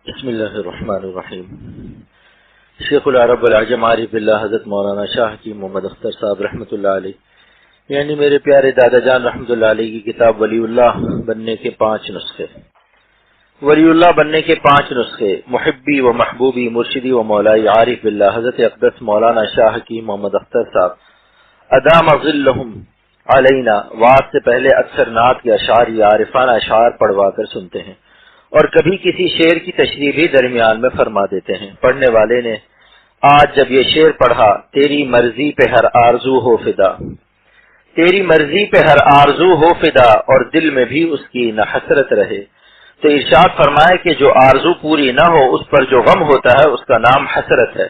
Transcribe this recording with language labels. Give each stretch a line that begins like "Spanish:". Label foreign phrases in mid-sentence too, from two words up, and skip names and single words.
Arabic: بسم اللہ الرحمن الرحیم۔ شیخ العرب والعجم عارف باللہ
Urdu: حضرت مولانا شاہ کی محمد اختر صاحب رحمۃ اللہ علیہ، یعنی میرے پیارے دادا جان رحمۃ اللہ علیہ کی کتاب ولی اللہ بننے کے 5 نسخے، ولی اللہ بننے کے 5 نسخے،
Arabic: محبی و محبوبی مرشدی و مولائی عارف باللہ
Urdu: حضرت اقدس مولانا شاہ کی محمد اختر صاحب
Arabic: ادام ظلہم علینا،
Urdu: وعد سے پہلے اکثر نعت کے اشعار یا عارفانہ اشعار پڑھوا کر سنتے ہیں، اور کبھی کسی شعر کی تشریح بھی درمیان میں فرما دیتے ہیں۔ پڑھنے والے نے آج جب یہ شعر پڑھا، تیری مرضی پہ ہر آرزو ہو فدا، تیری مرضی پہ ہر آرزو ہو فدا، اور دل میں بھی اس کی نہ حسرت رہے، تو ارشاد فرمائے کہ جو آرزو پوری نہ ہو اس پر جو غم ہوتا ہے اس کا نام حسرت ہے۔